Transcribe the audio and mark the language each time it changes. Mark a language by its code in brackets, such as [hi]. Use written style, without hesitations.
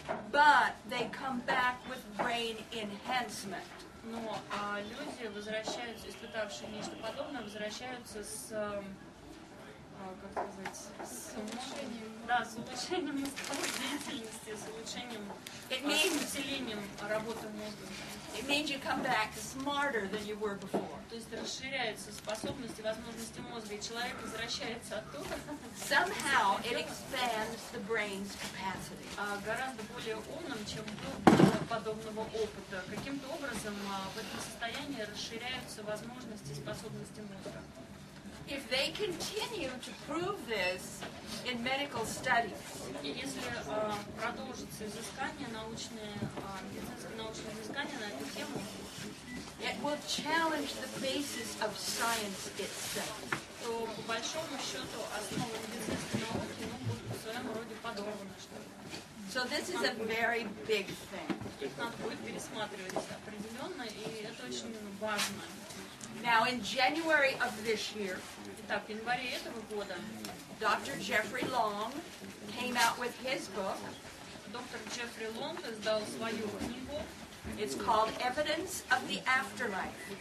[en] But they come back with brain enhancement. [ru] Но люди возвращаются, испытавшие нечто подобное, возвращаются с, как сказать, с улучшением мозговой деятельности, с улучшением, с усилением работы мозга. [en] It means you come back smarter than you were before. [ru] То есть расширяются способности, возможности мозга, и человек возвращается оттуда. [en] Somehow it expands the brain's capacity. [ru] Гораздо более умным, чем до подобного опыта. Каким-то образом в этом состоянии расширяются возможности и способности мозга. [en] If they continue to prove this in medical studies, [ru] и если продолжится изыскание научное, медицинское научное изыскание на эту тему, [en] it will challenge the basis of science itself. [ru] То по большому счету основы медицинской науки будут в своем роде подорваны, что ли. [en] So this is a very big thing. [ru] Их надо будет пересматривать определенно, и это очень важно. [en] Now, in January of this year, [ru] Итак, в январе этого года [en] Dr. Jeffrey Long came out with his book. [ru] Доктор Джеффри Лонг издал свою книгу. [en] It's called Evidence of the Afterlife.